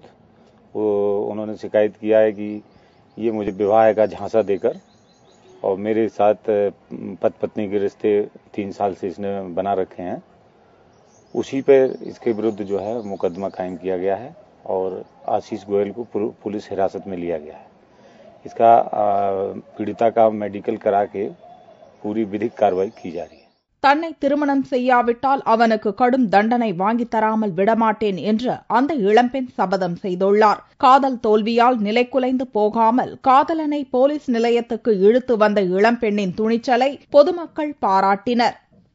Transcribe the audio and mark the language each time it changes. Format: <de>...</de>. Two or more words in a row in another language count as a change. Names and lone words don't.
<hi>वो उन्होंने शिकायत किया है कि ये मुझे विवाह का झांसा देकर और मेरे साथ पति पत्नी के रिश्ते 3 साल से इसने बना रखे हैं. उसी पर इसके विरुद्ध जो है मुकदमा कायम किया गया है और आशीष गोयल को पुलिस हिरासत में लिया गया है. इसका पीड़िता का मेडिकल करा के पूरी विधिक कार्रवाई की जा रही है.</hi> <ta>தன்னை திருமணம் செய்யாவிட்டால் அவனுக்கு கடும் தண்டனை வாங்கித் தராமல் விடமாட்டேன் என்று அந்த இளம்பெண் சபதம் செய்துள்ளார். காதல் தோல்வியால் நிலைகுலைந்து போகாமல் காதலனை போலீஸ் நிலையத்துக்கு இழுத்து வந்த இளம்பெண்ணின் துணிச்சலை பொதுமக்கள் பாராட்டினர்.</ta>